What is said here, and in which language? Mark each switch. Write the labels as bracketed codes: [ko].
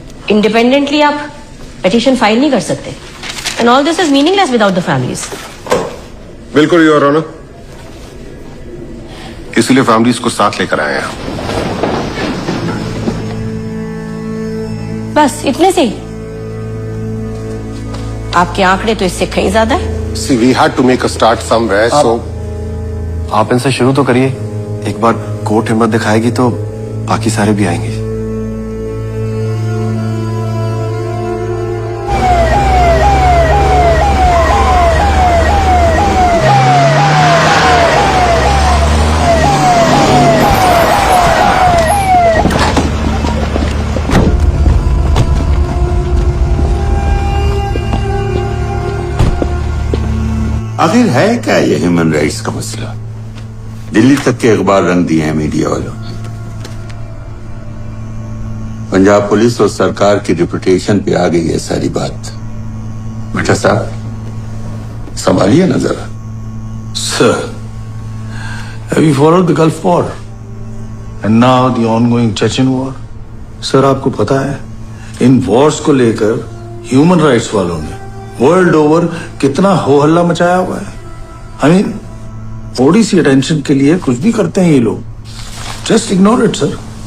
[en] independently [hi] आप petition file नहीं कर सकते [en] And all this is meaningless without the families. [hi] बिल्कुल योर ऑनर, इसीलिए फैमिलीज को साथ लेकर आए हैं हम। बस इतने से ही? आपके आंकड़े तो इससे कहीं ज्यादा है। [en] See, we had to make a start somewhere, so [hi] आप इनसे शुरू तो करिए। एक बार कोर्ट हिम्मत दिखाएगी तो बाकी सारे भी आएंगे। आखिर है क्या ये ह्यूमन राइट्स का मसला? दिल्ली तक के अखबार रंग दिए हैं मीडिया वालों ने। पंजाब पुलिस और सरकार की रिपुटेशन पे आ गई है सारी बात। बेटा साहब संभालिए ना जरा। [en] Sir, have you followed the Gulf War and now the ongoing Chechen war? [hi] Sir आपको पता है इन वॉर्स को लेकर ह्यूमन राइट्स वालों ने वर्ल्ड ओवर कितना हो हल्ला मचाया हुआ है। आई मीन थोड़ी सी अटेंशन के लिए कुछ भी करते हैं ये लोग। [en] Just ignore it sir.